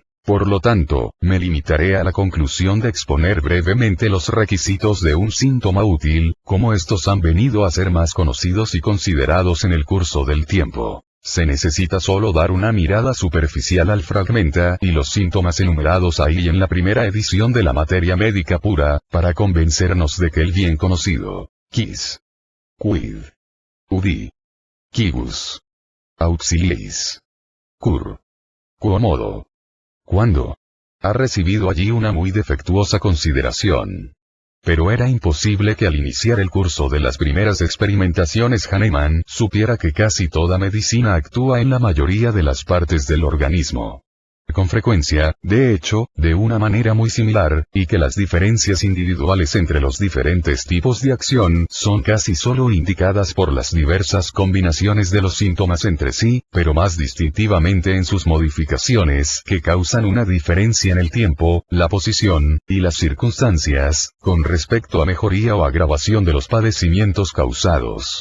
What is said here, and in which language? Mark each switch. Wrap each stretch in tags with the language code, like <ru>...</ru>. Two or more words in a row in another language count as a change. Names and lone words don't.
<es>Por lo tanto, me limitaré a la conclusión de exponer brevemente los requisitos de un síntoma útil, como estos han venido a ser más conocidos y considerados en el curso del tiempo. Se necesita solo dar una mirada superficial al fragmenta y los síntomas enumerados ahí en la primera edición de la materia médica pura, para convencernos de que el bien conocido,</es> <la>quis, quid, udi, quibus, auxiliis, cur, quomodo,</la> <es>cuando, ha recibido allí una muy defectuosa consideración. Pero era imposible que al iniciar el curso de las primeras experimentaciones Hahnemann supiera que casi toda medicina actúa en la mayoría de las partes del organismo. Con frecuencia, de hecho, de una manera muy similar, y que las diferencias individuales entre los diferentes tipos de acción son casi solo indicadas por las diversas combinaciones de los síntomas entre sí, pero más distintivamente en sus modificaciones que causan una diferencia en el tiempo, la posición, y las circunstancias, con respecto a mejoría o agravación de los padecimientos causados.</es>